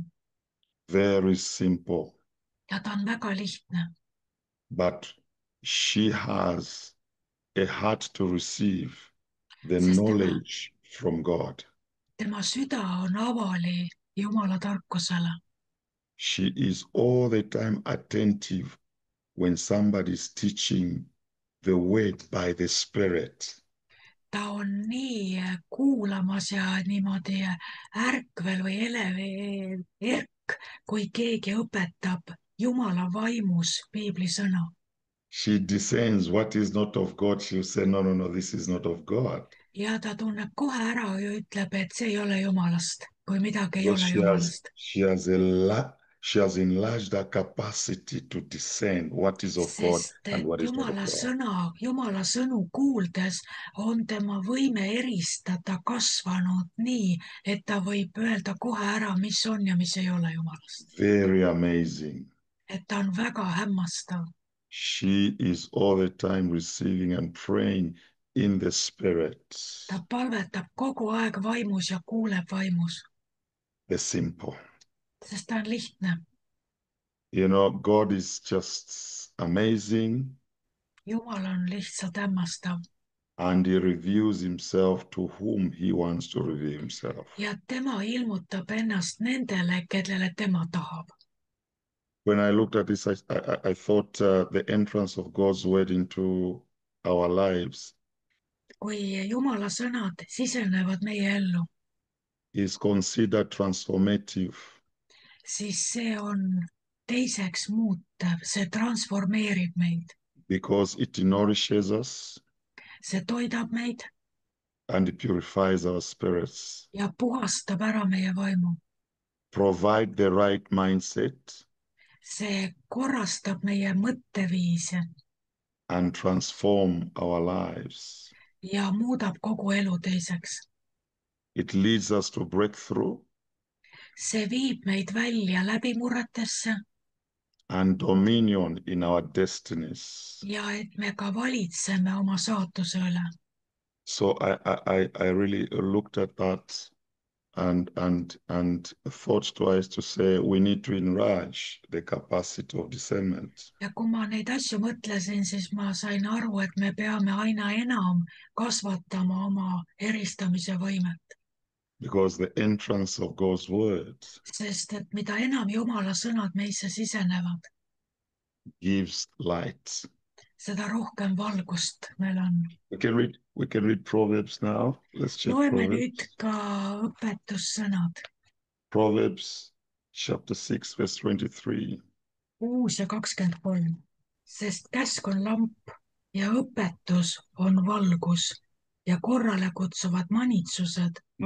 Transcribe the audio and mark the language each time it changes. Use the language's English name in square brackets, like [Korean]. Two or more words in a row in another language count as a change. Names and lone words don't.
[English] Very simple. [Estonian] Ja ta on väga lihtne. [English] But she has a heart to receive the [Estonian] Sest [English] knowledge from God. [Estonian] Tema süda on avali Jumala tarkusele. [English] She is all the time attentive when somebody is teaching the word by the Spirit. [Estonian] Ta on nii kuulamas ja niimoodi ärkvel või erk, kui keegi õpetab Jumala vaimus piiblisõna. [English] She discerns what is not of God. She'll say, no, this is not of God. [Estonian] Ja ta tunneb kohe ära ja ütleb, et see ei ole Jumalast, kui midagi ei [English] Because [Estonian] ole Jumalast. [English] she has enlarged her capacity to discern what is of God [Estonian] Sest [English] and [Estonian] et [English] what is not of God. [Estonian] Jumala sõnu kuuldes on tema võime eristada kasvanud nii, et ta võib öelda kohe ära, mis on ja mis ei ole Jumalast. [English] Very amazing. [Estonian] Et ta on väga hämmastav. [English] She is all the time receiving and praying in the Spirit. [Estonian] Ta palvetab kogu aeg vaimus ja kuuleb vaimus. [English] The simple. [Estonian] Sest ta on lihtne. [English] You know, God is just amazing. [Estonian] Jumal on lihtsalt hämmastav. [English] And he reveals himself to whom he wants to reveal himself. [Estonian] Ja tema ilmutab ennast nendele, kellele tema tahab. [English] When I looked at this, I thought the entrance of God's word into our lives [Estonian] Kui Jumala sõnad sisenevad meie ellu, [English] is considered transformative. [Estonian] siis see on teiseks muutev, see transformeerib meid, [English] because it nourishes us [Estonian] see toidab meid [English] and it purifies our spirits. [Estonian] ja puhastab ära meie vaimu. [English] Provide the right mindset [Estonian] See korrastab meie mõtteviise [English] and transform our lives. [Estonian] ja muudab kogu elu teiseks. [English] It leads us to breakthrough [Estonian] See viib meid välja läbimurretesse [English] and dominion in our destinies. [Estonian] ja et me ka valitseme oma saatuse üle. [English] So I really looked at that and thought twice to say we need to enlarge the capacity of discernment. [Estonian] Ja kui ma neid asju mõtlesin, siis ma sain aru, et me peame aina enam kasvatama oma eristamise võimet. [English] Because the entrance of God's word [Estonian] Sest et mida enam Jumala sõnad meisse sisenevad, [English] gives light. [Estonian] seda rohkem valgust meil on. [English] We can read Proverbs now. Let's check [Estonian] Loeme Proverbs. nüüd ka õpetussõnad. [English] Proverbs chapter 6, verse 23. [Estonian] 6 ja 23. Sest käsk on lamp ja õpetus on valgus ja korrale kutsuvad manitsused on